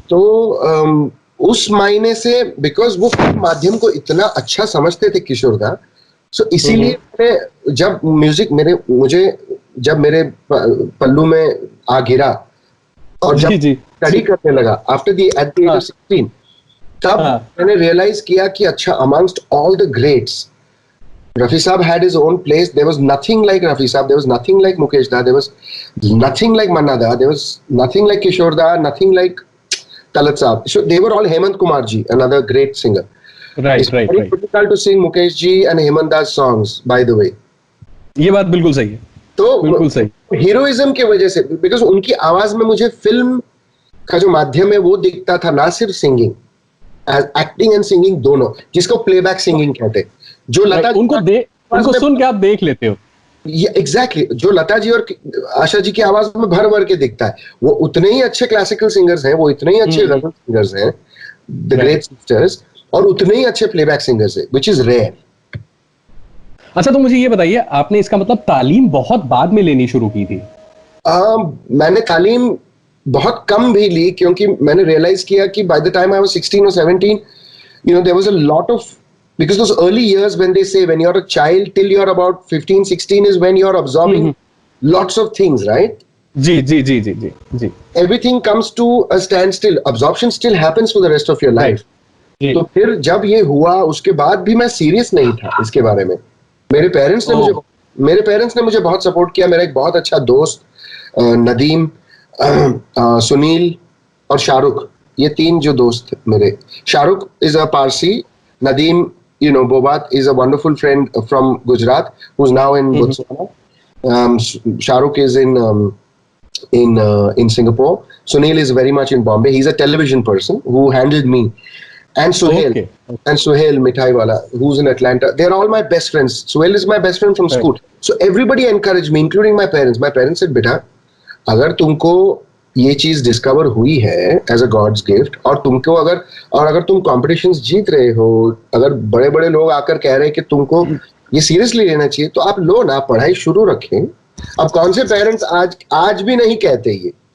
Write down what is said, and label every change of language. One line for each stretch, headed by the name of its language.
Hindi: तो उस मायने से, बिकॉज वो माध्यम को इतना अच्छा समझते थे किशोर दा, सो इसीलिए जब म्यूजिक जब मेरे पल्लू में आ गिरा और जब स्टडी करने लगा
English: after the at the age of 16,
Hindi: तब मैंने रियलाइज किया कि अच्छा,
English: Amongst all the greats, Rafi Saab had his own place. There was nothing like Rafi Saab. There was nothing like Mukesh Da. There was nothing like Manna Da. There was nothing like Kishore Da. Nothing like Talat Saab. So they were all Hemant Kumar ji, another great singer. Right, it's very difficult to sing Mukesh ji and Hemant Da's songs, by the way.
Hindi: ये बात बिल्कुल सही है। तो बिल्कुल सही। Heroism की वजह से, बिकॉज उनकी आवाज में मुझे फिल्म का जो माध्यम है वो दिखता था, ना सिर्फ सिंगिंग, एक्टिंग एंड सिंगिंग दोनों, जिसको प्लेबैक सिंगिंग कहते हैं। जो लता उनको सुन के आप देख लेते हो, ये एग्जैक्टली, जो लता जी और आशा जी की आवाज में भर भर के दिखता है, वो उतने ही अच्छे क्लासिकल सिंगर्स हैं, वो इतने ही अच्छे गजल सिंगर्स हैं,
English: the great sisters,
Hindi: और उतने ही अच्छे प्लेबैक सिंगर्स हैं,
English: Which is rare.
Hindi: अच्छा, तो मुझे ये बताइए, आपने इसका मतलब तालीम बहुत बाद में लेनी शुरू की थी? मैंने तालीम बहुत कम भी ली, क्योंकि मैंने रियलाइज किया कि
English: By the time I was 16 or 17, there was a lot of, because those early years, when they say when you're a child till you're about 15 16 is when you're absorbing lots of things, right?
Hindi: Ji,
English: everything comes to a standstill. Absorption still happens for the rest of your life.
Hindi: तो फिर जब ये हुआ, उसके बाद भी मैं serious नहीं था इसके बारे में। मेरे पेरेंट्स ने मुझे बहुत सपोर्ट किया। मेरा एक बहुत अच्छा दोस्त नदीम, सुनील और शाहरुख, ये 3 जो दोस्त मेरे,
English: Shahrukh is a Parsi,
Hindi: Nadeem,
English: Bobat is a wonderful friend from Gujarat who's now in Botswana. Shahrukh is in Singapore. Sunil is very much in Bombay. He's a television person who handled me. And Suhail Mithaiwala, who's in Atlanta. They're all my best friends. Suhail is my best friend from school. So everybody encouraged me, including my parents. My parents said,
Hindi: "Beta, अगर तुमको ये चीज discover हुई है as a God's gift, और तुमको अगर तुम कॉम्पिटिशंस जीत रहे हो, अगर बड़े बड़े लोग आकर कह रहे हैं कि तुमको ये सीरियसली लेना चाहिए, तो आप लो ना, पढ़ाई शुरू रखें। अब कौन से पेरेंट्स आज भी नहीं कहते ये?